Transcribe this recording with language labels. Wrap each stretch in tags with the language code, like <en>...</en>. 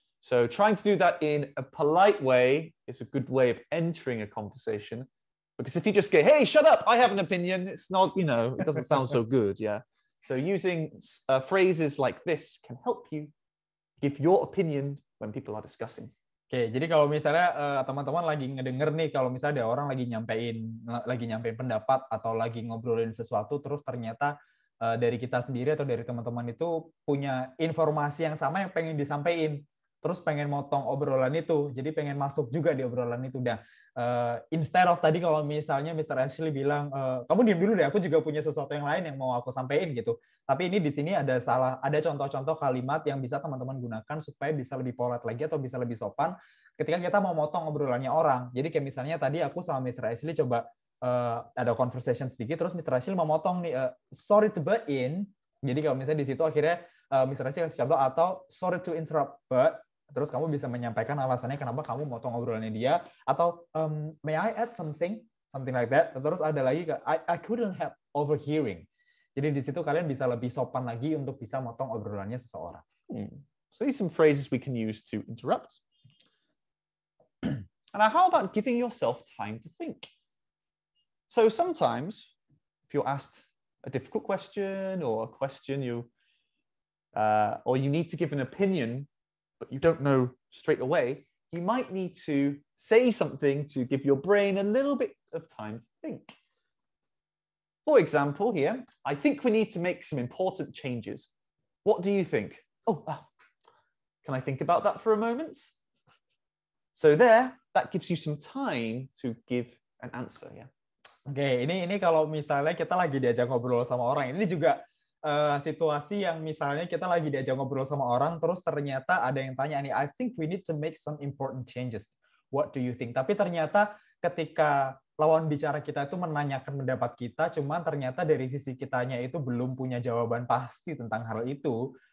<en>So trying to do that in a polite way is a good way of entering a conversation. Because if you just go, hey, shut up, I have an opinion, it's not, it doesn't sound so good, yeah. So using phrases like this can help you give your opinion when people are discussing.</en> <id>Oke, jadi kalau misalnya teman-teman lagi ngedenger nih, kalau misalnya ada orang lagi nyampein pendapat atau lagi ngobrolin sesuatu, terus ternyata dari kita sendiri atau dari teman-teman itu punya informasi yang sama yang pengen disampaikan, terus pengen motong obrolan itu, jadi pengen masuk juga di obrolan itu. Dan</id> <en>instead of</en> <id>tadi kalau misalnya Mr. Ashley bilang, kamu diam dulu deh, aku juga punya sesuatu yang lain yang mau aku sampaikan gitu. Tapi ini di sini ada contoh-contoh kalimat yang bisa teman-teman gunakan supaya bisa lebih</id> <en>polite</en> <id>lagi atau bisa lebih sopan ketika kita mau motong obrolannya orang. Jadi kayak misalnya tadi aku sama Mr. Ashley coba ada conversation sedikit, terus Mr. Ashley mau motong nih,</id> <en>sorry to butt in.</en> <id>Jadi kalau misalnya di situ akhirnya Mr. Ashley kasih contoh, atau</id> <en>sorry to interrupt, but</en> <id>terus kamu bisa menyampaikan alasannya kenapa kamu motong obrolannya dia, atau</id> <en>may I add something like that.</en> <id>Terus ada lagi</id> <en>I couldn't help overhearing.</en> <id>Jadi di situ kalian bisa lebih sopan lagi untuk bisa motong obrolannya seseorang.</id> <en>So these are some phrases we can use to interrupt. And how about giving yourself time to think? So sometimes if you're asked a difficult question or a question or you need to give an opinion, but you don't know straight away, you might need to say something to give your brain a little bit of time to think. For example, here, I think we need to make some important changes. What do you think? Can I think about that for a moment? So there, that gives you some time to give an answer, ya.</en> <id>Oke, ini kalau misalnya kita lagi diajak ngobrol sama orang, ini juga situasi yang misalnya kita lagi diajak ngobrol sama orang, terus ternyata ada yang tanya nih,</id> <en>I think we need to make some important changes. What do you think?</en> <id>Tapi ternyata ketika lawan bicara kita itu menanyakan pendapat kita, cuman ternyata dari sisi kitanya itu belum punya jawaban pasti tentang hal itu.</id>